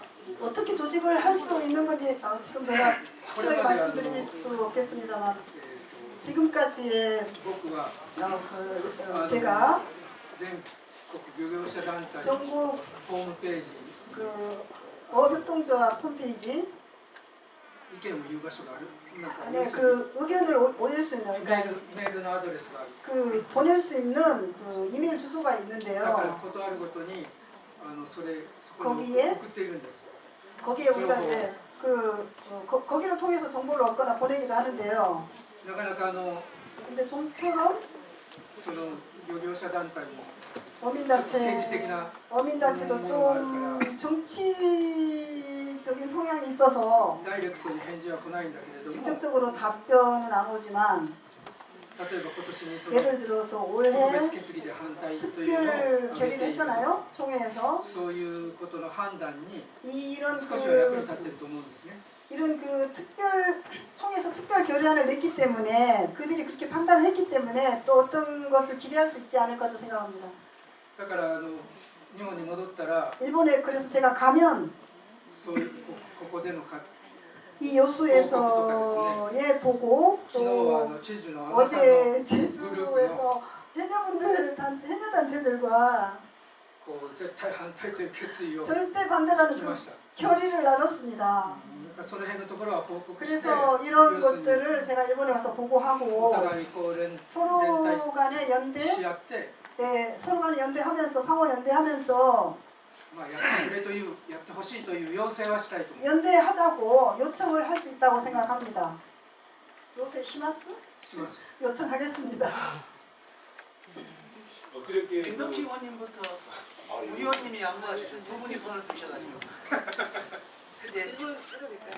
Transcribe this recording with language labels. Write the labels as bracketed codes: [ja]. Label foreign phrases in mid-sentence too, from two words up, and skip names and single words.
[ko] 어떻게 조직을 할 수 있는 건지 지금 제가 확실하게 말씀드릴 수 없겠습니다만 지금까지의 [ja] 僕は [ko] 제가 [ja] 全国漁業者団体 [ko] 전국 [ja] ホームページ [ko] 그 어협동조합 홈페이지 [ja] 意見を言う場所があるなんか [ko] 안에 그 의견을 올릴 수 있는 [ja] メ [ko] 그러니까 [ja] ールのアドレスがある [ko] 그 보낼 수 있는 그 이메일 주소가 [ja] だから [ko] 있는데요. [ja] ことあるごとにそこに [ko] 거기에 [ja] 送っているんです [ko] 거기에 우리가 이제 거기를 통해서 정보를 얻거나 보내기도 하는데요. [ja] なかなか [ko] 근데 좀처럼 [ja] その漁業者団体も [ko] 어민단체 어민단체도 좀 정치적인 성향이 있어서 [ja] ダイレクトに返事は来ないんだけれども [ko] 직접적으로 답변은 안 오지만 [ja] 例えば今年にその [ko] 예를 들어서 [ja] 特 [ko] 올해 [ja] 別決議で反対というのを [ko] 특별 [ja] 挙げ [ko] 결의를 [ja] ている [ko] 했잖아요. 총회에서 [ja] そういうことの判断に [ko] 이런 [ja] 少しは役に [ko] 그 [ja] 立っていると思うんですね。 [ko] 이런 그 특별 총회에서 특별 결의안을 냈기 때문에 그들이 그렇게 판단을 했기 때문에 또 어떤 것을 기대할 수 있지 않을까도 생각합니다. [ja] だから日本に戻ったら [ko] 일본에 그래서 제가 가면 [ja] そういうここでのか [ko] 이 여수에서의 보고 [ja] 昨日は [ko] 또 [ja] 知事の安倍さんの [ko] 어제 제주에서 해녀분들 단체 해녀 단체들과 [ja] こう絶対反対という決意を [ko] 절대 [ja] 聞 [ko] 반대라는 [ja] き [ko] 그 [ja] ました。 [ko] 결의를 나눴습니다. [ja] その辺のところは報告して [ko] 그래서 이런 [ja] 要するに [ko] 것들을 제가 일본에 가서 [ja] お [ko] 보고하고 [ja] 互いこう連 [ko] 서로 간에 [ja] し [ko] 연대, [ja] 合って [ko] 네, 서로 간에 연대하면서 상호 연대하면서 [ja] まあやってくれというやってほしいという要請はしたいと思いま [ko] 연대하자고 요청을 할 수 있다고 생각합니다. 요새 히마스? [ja] す。 [ko] 요청하겠습니다. 그렇게 김덕희 의원님부터 의원님이 양보하시죠. 두 분이 손을 드셔가지고. 근데 질문 해볼까요?